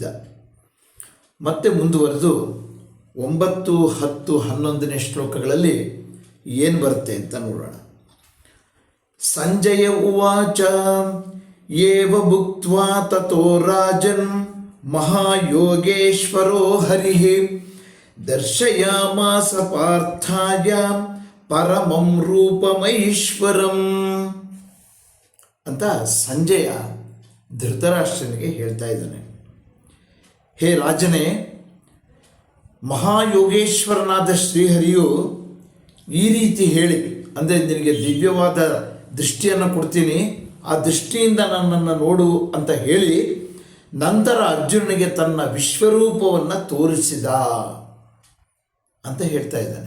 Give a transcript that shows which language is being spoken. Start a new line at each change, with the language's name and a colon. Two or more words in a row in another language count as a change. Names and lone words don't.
Kannada: ಮತ್ತೆ ಮುಂದುವರೆದು 9, 10, 11ನೇ ಶ್ಲೋಕಗಳಲ್ಲಿ ಏನು ಬರುತ್ತೆ ಅಂತ ನೋಡೋಣ.
Sanskrit: ಸಂಜಯ ಉವಾಚ ಏವ ಭುಕ್ತ್ವಾ ತಥೋ ರಾಜನ್ ಮಹಾಯೋಗೇಶ್ವರೋ ಹರಿಃ ದರ್ಶಯಾಮಾಸ ಪಾರ್ಥಾಯ ಪರಮಂ ರೂಪಮೈಶ್ವರಂ
Kannada: ಅಂತ ಸಂಜಯ ಧೃತರಾಷ್ಟ್ರನಿಗೆ ಹೇಳ್ತಾ ಇದ್ದಾನೆ. ಹೇ ರಾಜನೇ, ಮಹಾಯೋಗೇಶ್ವರನಾದ ಶ್ರೀಹರಿಯು ಈ ರೀತಿ ಹೇಳಿ, ಅಂದರೆ ನಿನಗೆ ದಿವ್ಯವಾದ ದೃಷ್ಟಿಯನ್ನು ಕೊಡ್ತೀನಿ, ಆ ದೃಷ್ಟಿಯಿಂದ ನನ್ನನ್ನು ನೋಡು ಅಂತ ಹೇಳಿ ನಂತರ ಅರ್ಜುನನಿಗೆ ತನ್ನ ವಿಶ್ವರೂಪವನ್ನು ತೋರಿಸಿದ ಅಂತ ಹೇಳ್ತಾ ಇದ್ದಾನೆ.